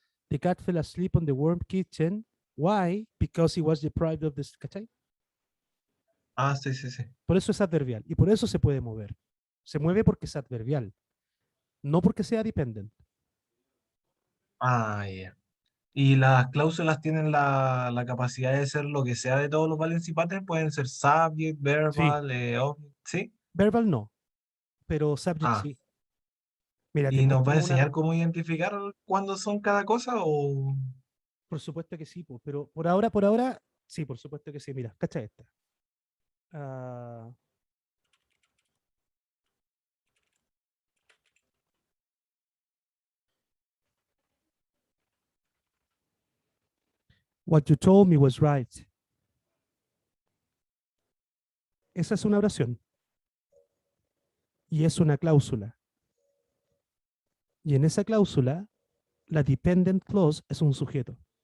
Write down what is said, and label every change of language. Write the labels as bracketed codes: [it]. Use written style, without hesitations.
[en] The cat fell asleep on the warm kitchen. Why? Because he was deprived of this. [es] ¿Cachai? Sí, sí, sí. Por eso es adverbial y por eso se puede mover. Se mueve porque es adverbial, no porque sea dependent. Ya. Y las cláusulas tienen la capacidad de ser lo que sea de todos los Valencia patterns, pueden ser subject, Sí, verbal, object, ¿sí? verbal no, pero subject Ah, sí. Mira, te ¿y nos va a muestro una, enseñar cómo identificar cuándo son cada cosa o...? por supuesto que sí, pero por ahora, sí, por supuesto que sí. Mira, cacha esta. [en] Ah, what you told me was right. [es] Esa es una oración y es una cláusula. Y en esa cláusula, la dependent clause es un sujeto.